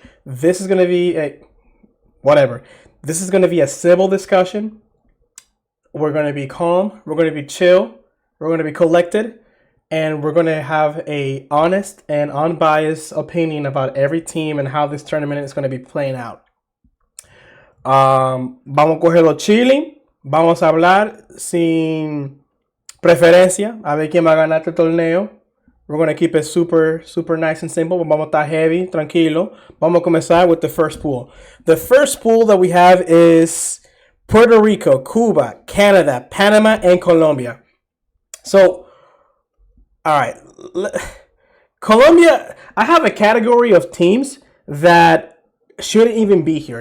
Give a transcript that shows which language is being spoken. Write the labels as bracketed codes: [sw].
[en] This is going to be whatever. This is going to be a civil discussion. We're going to be calm. We're going to be chill. We're going to be collected. And we're going to have a honest and unbiased opinion about every team and how this tournament is going to be playing out. [es] Vamos a cogerlo chilling. Vamos a hablar sin preferencia. A ver quién va a ganar este torneo. [en] We're going to keep it super nice and simple. [es] Vamos a estar heavy, tranquilo. Vamos a comenzar [en] with the first pool. The first pool that we have is Puerto Rico, Cuba, Canada, Panama, and Colombia. So, all right. Colombia, I have a category of teams that shouldn't even be here.